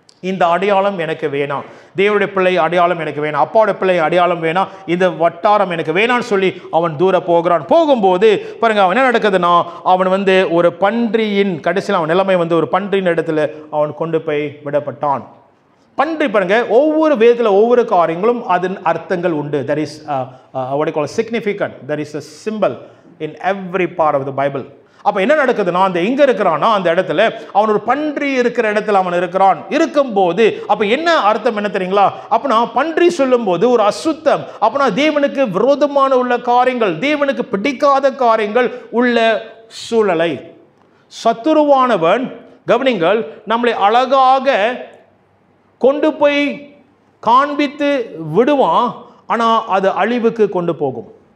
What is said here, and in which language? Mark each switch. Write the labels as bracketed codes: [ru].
[ta] இந்த அடையாளம் எனக்கு வேணாம், தேவனுடைய பிள்ளை அடையாளம் எனக்கு வேணாம், அப்பாவுடைய பிள்ளை அடையாளம் வேணாம், இந்த வட்டாரம் எனக்கு வேணான்னு சொல்லி அவன் தூர போகிறான். போகும்போது பாருங்க, அவன் என்ன நடக்குதுன்னா, அவன் ஒரு பன்றியின் கடைசியில் அவன் நிலைமை ஒரு பன்றியின் இடத்துல அவன் கொண்டு போய் விடப்பட்டான். பன்றி பாருங்க, ஒவ்வொரு வேதத்தில் ஒவ்வொரு காரியங்களும் அதன் அர்த்தங்கள் உண்டு. [en] there is what I call significant, there is a symbol in every part of the Bible. [ta] அப்போ என்ன நடக்குதுன்னா, அந்த எங்கே இருக்கிறான்னா அந்த இடத்துல அவன் ஒரு பன்றி இருக்கிற இடத்துல அவன் இருக்கும்போது அப்போ என்ன அர்த்தம் என்ன தெரியுங்களா? அப்போனா பன்றி சொல்லும்போது ஒரு அசுத்தம், அப்போனா தேவனுக்கு விரோதமான உள்ள காரியங்கள், தேவனுக்கு பிடிக்காத காரியங்கள் உள்ள சூழலை சத்துருவானவன், கவனிங்கள், நம்மளை அழகாக கொண்டு போய் காண்பித்து விடுவான், ஆனால் அது அழிவுக்கு கொண்டு போகும்.